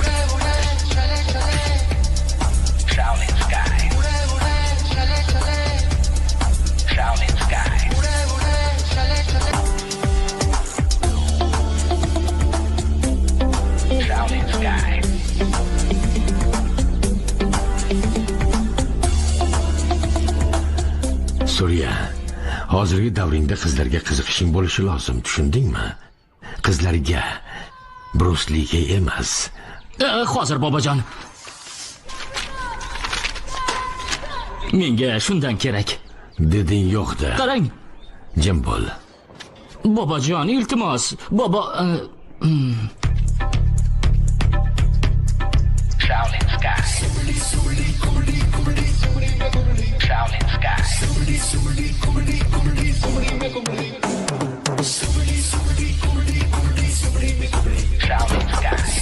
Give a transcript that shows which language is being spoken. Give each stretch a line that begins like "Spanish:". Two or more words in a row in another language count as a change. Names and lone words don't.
Uzbek: Shaolin sky. Shaolin sky. Shaolin sky. Suriya, hozirgi davringda qizlarga qiziqishing bo'lishi lozim, tushundingmi? Qizlarga, Bruce Lee'ga emas. Hozir bobojon. Menga shundan kerak. Deding yo'q-da. Qarang. Jim bo'l. Bobojon, iltimos. Shaolin sky. Shaolin sky. Shaolin sky.